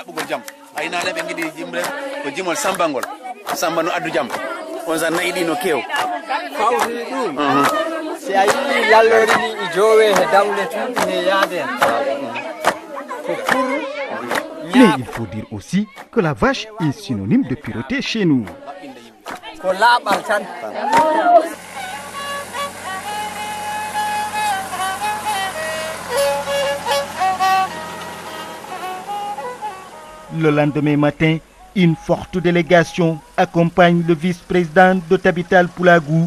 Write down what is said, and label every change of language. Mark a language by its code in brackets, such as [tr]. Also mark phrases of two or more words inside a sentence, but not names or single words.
[ff] ɗaɓɓugol jam aynane ɓe giɗi jimre ko jimol sambangol samba no addu jam on sa nayi ɗi no kew fawti ɗum [fr] Mais il faut dire aussi que la vache est synonyme de pureté chez nous. Le lendemain matin, une forte délégation accompagne le vice-président de Tabital Poulagou.